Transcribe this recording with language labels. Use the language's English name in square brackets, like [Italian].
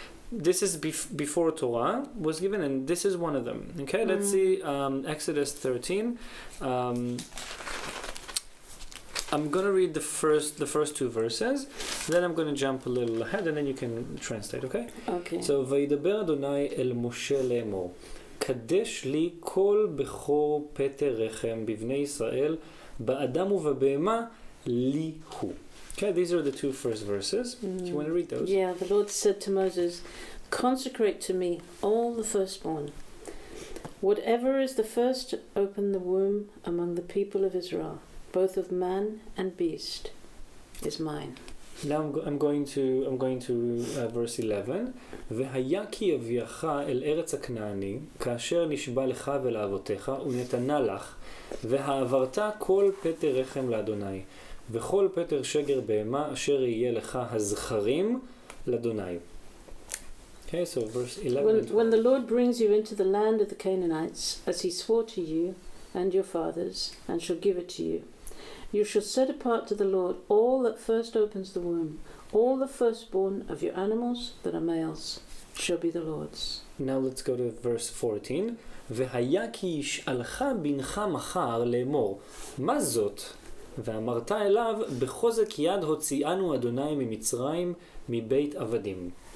[English] This is before Torah was given, and this is one of them. Okay, let's see Exodus 13. I'm gonna read the first two verses, then I'm gonna jump a little ahead, and then you can translate. Okay. Okay. [Hebrew] So וידבר אדוני אל משה לאמור קדש לי כל בכור פטר רחם בבני ישראל באדם ובבהמה לי הוא. [English] Okay, these are the two first verses. Do you want to read those? Yeah, the Lord said to Moses, consecrate to me all the firstborn. Whatever is the first to open the womb among the people of Israel, both of man and beast, is mine. Now I'm going to verse 11. [Hebrew] והיה כי אביך אל ארץ הכנעני, כאשר נשבע לך ולאבותיך, ונתנה לך, והעברת כל פטר רחם לאדוני, וכל פטר שגר בהמה, אשר יהיה לך הזכרים לאדוני. [English] Okay, so verse 11. When the Lord brings you into the land of the Canaanites, as he swore to you and your fathers, and shall give it to you, you shall set apart to the Lord all that first opens the womb. All the firstborn of your animals that are males shall be the Lord's. Now let's go to verse 14. [Hebrew] והיה כי ישאלך בנך מחר לאמור, מה זאת? ואמרת אליו, בחוזק יד הוציאנו אדוני ממצרים מבית עבדים.